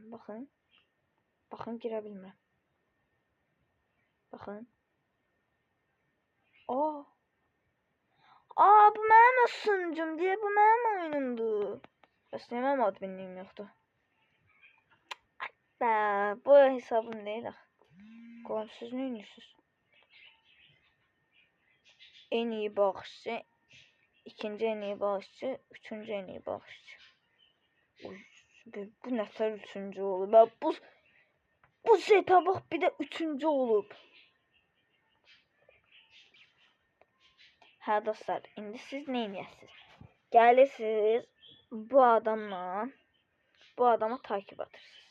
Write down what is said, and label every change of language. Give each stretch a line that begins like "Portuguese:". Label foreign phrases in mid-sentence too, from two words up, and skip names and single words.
Azerbaijani: Baxın, girə bilmirəm. Baxın. Bu mənim sunucum deyə, bu mənim oyunumdur. Bəs niyə mənim adminliyim yoxdur? Bu hesabım deyil. Qoğum, siz nə edirsiniz?
Turkish: En iyi bağışçı, ikinci en iyi bağışçı, üçüncü en iyi bağışçı.
Azerbaijani: Bu nətər üçüncü olub? Bu seta bax, bir də üçüncü olub. Hə dostlar, indi siz nə edirsiniz? Gəlirsiniz bu adama takip atırsınız.